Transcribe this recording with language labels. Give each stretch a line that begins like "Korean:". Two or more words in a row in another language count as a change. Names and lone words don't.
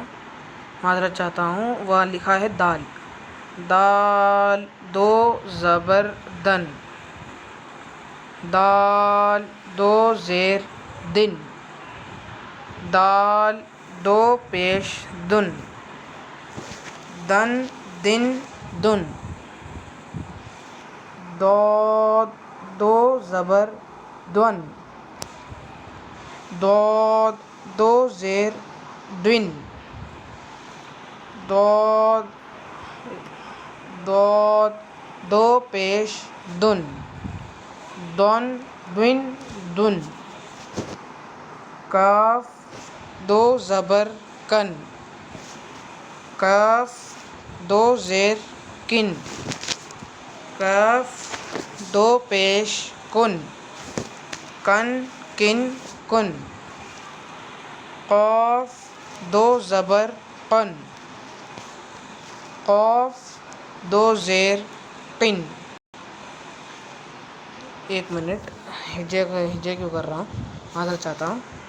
Urdu: معذرت چاہتا ہوں. وہ لکھا ہے دال، دال دو زبر دن، دال دو زیر دن، دال دو پیش دن، دن دن دن، دود دو زبر دون، دود دو زیر دن، دود دود دو پیش دن، دن دن دن، کاف دو زبر کن، کاف دو زیر کن، کاف دو پیش کن، کن کن کن، قاف دو زبر قن، قاف دو زیر قن. ایک منٹ، ہجے کیوں کر رہا ہوں، معذرت چاہتا ہوں.